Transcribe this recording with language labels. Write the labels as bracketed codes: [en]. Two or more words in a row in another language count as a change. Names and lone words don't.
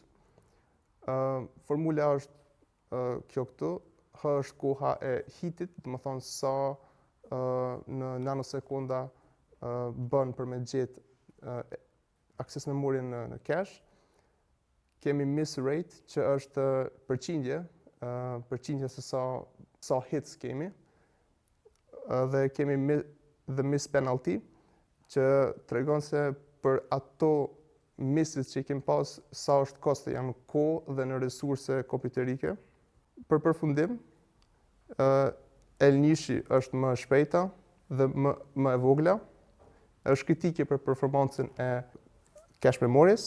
[sq] Formula është kjo këtu, H është koha e hitit, do të thonë sa në nanosekonda bën për me gjetë akses memorien në cache. Kemi [en] miss rate, [sq] që është përqindje se sa hits kemi, dhe kemi [en] the miss penalty, [sq] që tregon se për ato misses që i kemi pas, sa është kosti janë në kohë dhe në resurse kompjuterike. Për përfundim, L1 është më shpejta dhe më e vogla, është kritike për performancën e [en] cache memories.